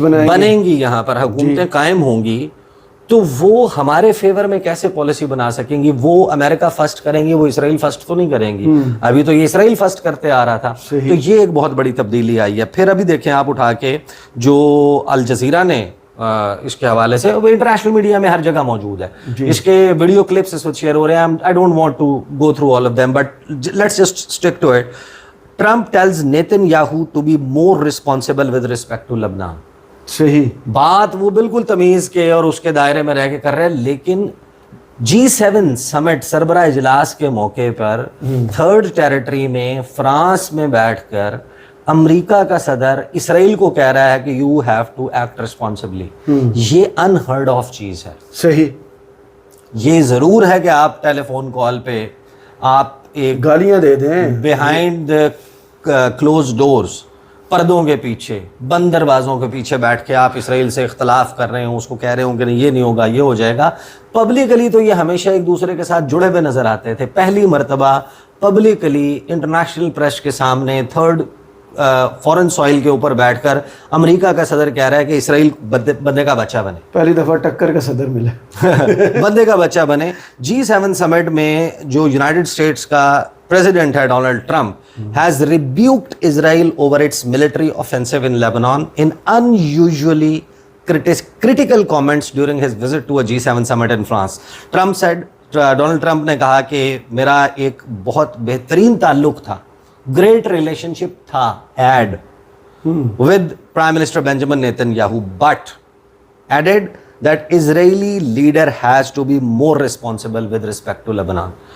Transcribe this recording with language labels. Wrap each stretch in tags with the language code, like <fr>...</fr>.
<ur>بنیں گی، یہاں پر حکومتیں قائم ہوں گی، تو وہ ہمارے فیور میں کیسے پالیسی بنا سکیں گی؟ وہ امریکہ فرسٹ کریں گی، وہ اسرائیل فرسٹ تو نہیں کریں گی. ابھی تو یہ اسرائیل فرسٹ کرتے آ رہا تھا. تو یہ ایک بہت بڑی تبدیلی آئی ہے. پھر ابھی دیکھیں آپ اٹھا کے جو الجزیرہ نے اس کے حوالے سے، وہ انٹرنیشنل میڈیا میں ہر جگہ موجود ہے، اس کے ویڈیو کلپس اس وقت شیئر ہو رہے ہیں.</ur> <en>I don't want to go through all of them, but let's just stick to it. Trump tells Netanyahu to be more responsible with respect to Lebanon.</en> <ur>صحیح بات وہ بالکل تمیز کے اور اس کے دائرے میں رہ کے کر رہے ہیں، لیکن G7 سمٹ سربراہ اجلاس کے موقع پر تھرڈ ٹیریٹری میں فرانس میں بیٹھ کر امریکہ کا صدر اسرائیل کو کہہ رہا ہے کہ</ur> <en>You have to act responsibly.</en> <ur>یہ انہرڈ آف چیز ہے. صحیح. یہ ضرور ہے کہ آپ ٹیلی فون کال پہ آپ ایک گالیاں دے دیں بیہائنڈ کلوز ڈورز، پردوں کے پیچھے، بند دروازوں کے پیچھے بیٹھ کے آپ اسرائیل سے اختلاف کر رہے ہوں، اس کو کہہ رہے ہوں کہ نہیں یہ نہیں ہوگا، یہ ہو جائے گا. پبلکلی تو یہ ہمیشہ ایک دوسرے کے ساتھ جڑے ہوئے نظر آتے تھے. پہلی مرتبہ پبلکلی انٹرنیشنل پریس کے سامنے تھرڈ فورن سوائل کے اوپر بیٹھ کر امریکہ کا صدر کہہ رہا ہے کہ اسرائیل بندے کا بچہ بنے. پہلی دفعہ ٹکر کا صدر ملا. بندے کا بچہ بنے. G7 سمٹ میں جو یونائٹڈ اسٹیٹس کا پریزیڈنٹ ہے</ur> <en>Donald Trump has rebuked Israel over its military offensive in Lebanon in unusually critical comments during his visit to a G7 summit in France.</en> <ur>Donald Trump نے کہا کہ میرا ایک بہت بہترین تعلق تھا، گریٹ ریلیشن شپ تھا</ur> <en>Had with prime minister Benjamin Netanyahu, but added that Israeli leader has to be more responsible with respect to Lebanon.</en>